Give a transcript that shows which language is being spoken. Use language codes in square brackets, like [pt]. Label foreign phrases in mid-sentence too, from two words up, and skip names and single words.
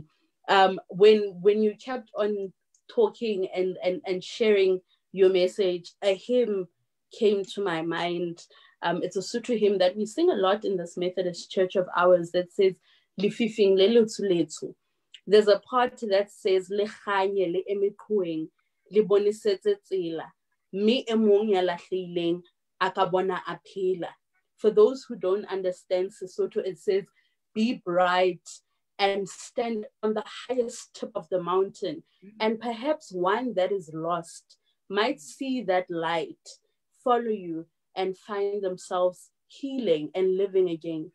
[en] When you kept on talking and sharing your message, a hymn came to my mind. It's a Sotho hymn that we sing a lot in this Methodist church of ours that says, [st] Lififing le letu letu. [en] There's a part that says, [st] Le khanye le emeqhoeng, le bonisetse tsela, mme e mong ya lahlehileng a ka bona a phela. [en] For those who don't understand Sesotho, it says, be bright and stand on the highest tip of the mountain. And perhaps one that is lost might see that light, follow you, and find themselves healing and living again.